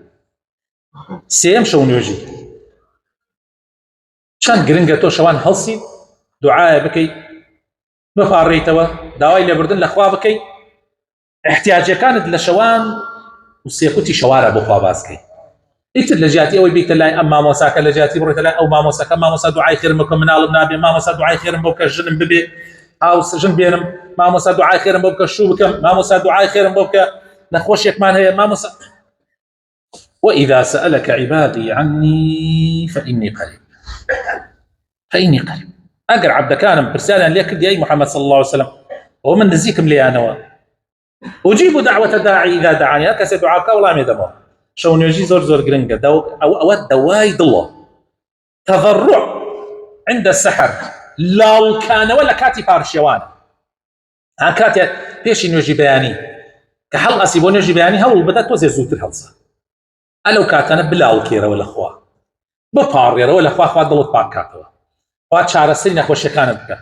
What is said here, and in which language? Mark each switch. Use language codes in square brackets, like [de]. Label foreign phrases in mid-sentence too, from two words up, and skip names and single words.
[ckb] سێم شەو نوێژی، چەند گرنگە تۆ شەوان هەڵسیت دوعایە بکەیت، بپاڕێیتەوە، داوای لێبوردن لە خوا بکەیت، احتیاجەکانت لە شەوان و سێقوتی شەوارە بۆ خوا باسکەیت. ئیتر لە جیاتی ئەوەی بیتە لای ئەم مامۆساکە، لە جیاتی بڕێتە لای ئەو مامۆساکە، مامۆسا دوعای خێرم بکە مناڵم نابێ، مامۆسا دوعای خێرم بۆ بکە ژنم ببێ ئاو ژن بێنم، مامۆسا دوعای خێرم بۆ بکە شوو بکەم، مامۆسا دوعای خێرم بۆ بکە نەخۆشیێکمان هەیە، مامۆسا. [ar] وإذا سألك عبادي عني فإني قريب. [ckb] ئەگەر عەبدەکانم پرسیاریان لێ کردی ئەی محەممەد [ar] صلی الله عليه وسلم، [ckb] ئەوە من نزیکم لێیانەوە، [ar] ئوجیب دعوة الداعی إذا دعانی، [ckb] هەر کەسێ دوعا بکە وەڵامی دەمەوە. شەو نوێژی زۆر گرنگە، ئەوە دەوای دڵە. [ar] تەضەڕع عند السەحەر، [ckb] لاڵکانەوە لە کاتی پارشێوانە، ها کاتێ پێشی نوێژی بەیانی کە هەڵ ئەسی بۆ نوێژی بەیانی هەوڵ بدە تۆزێ زووتر هەڵسە، ئەلەو کاتانە بلاڵکێرەوە لە خوا، بپاڕێرەوە لە خوا دڵت پاک کاتەوە، خوا چارەسەری نەخۆشیەکانت بکە.